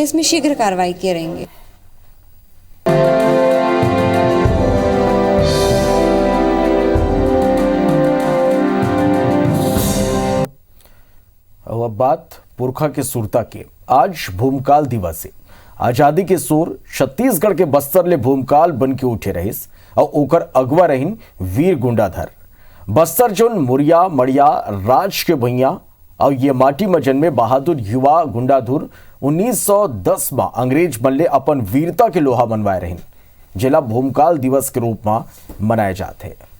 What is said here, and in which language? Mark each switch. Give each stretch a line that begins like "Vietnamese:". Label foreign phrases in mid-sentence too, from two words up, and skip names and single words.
Chhattisgarhi: इसमें शीघ्र कार्रवाई किए रहेंगे। अब बात पुरखा के सुरता के। आज भूमकाल दिवस है। आजादी के शोर छत्तीसगढ़ के बस्तर ले भूमकाल बन के उठे रहिस और ओकर अगवा रहीन वीर गुंडाधर। बस्तर जोन मुरिया मड़िया राज के भैया और ये माटी में जन्मे बहादुर युवा गुंडाधुर 1910 में अंग्रेज मल्ले अपन वीरता के लोहा मनवाए रहे, जिला भूमकाल दिवस के रूप में मनाए जाते।